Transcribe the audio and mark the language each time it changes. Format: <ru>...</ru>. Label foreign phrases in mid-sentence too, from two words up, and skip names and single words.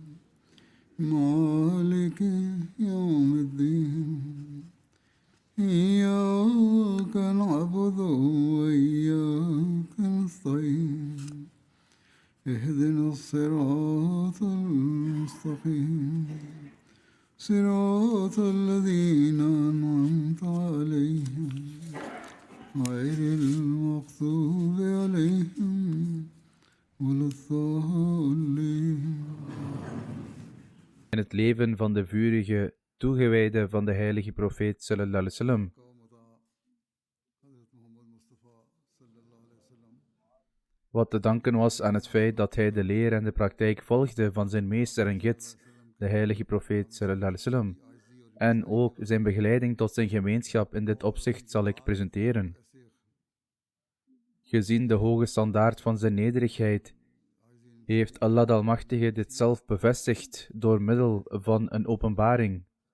<ar>مالك يوم الدين إياك نعبد وإياك نستعين اهدنا الصراط المستقيم صراط الذين أنعمت عليهم غير المغضوب عليهم ولا الضالين.</ar> <nl>In het leven van de vurige toegewijde van de heilige profeet</nl> <ar>صلى الله عليه وسلم.</ar> <nl>Wat te danken was aan het feit dat hij de leer en de praktijk volgde van zijn meester en gids, de heilige profeet</nl> <ar>صلى الله عليه وسلم.</ar> <nl>En ook zijn begeleiding tot zijn gemeenschap in dit opzicht zal ik presenteren. Gezien de hoge standaard van zijn nederigheid, heeft Allah de Almachtige dit zelf bevestigd door middel van een openbaring.</nl>